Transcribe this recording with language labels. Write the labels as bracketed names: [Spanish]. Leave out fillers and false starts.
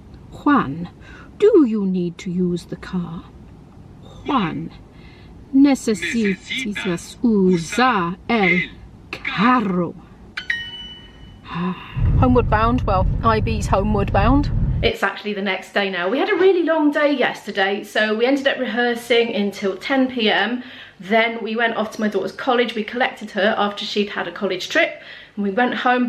[English] Juan, do you need to use the car? [Spanish] Juan, necesitas usar el carro. [English] Homeward bound, well, IB's homeward bound. It's actually the next day now. We had a really long day yesterday, so we ended up rehearsing until 10 p.m. Then we went off to my daughter's college. We collected her after she'd had a college trip, and we went home.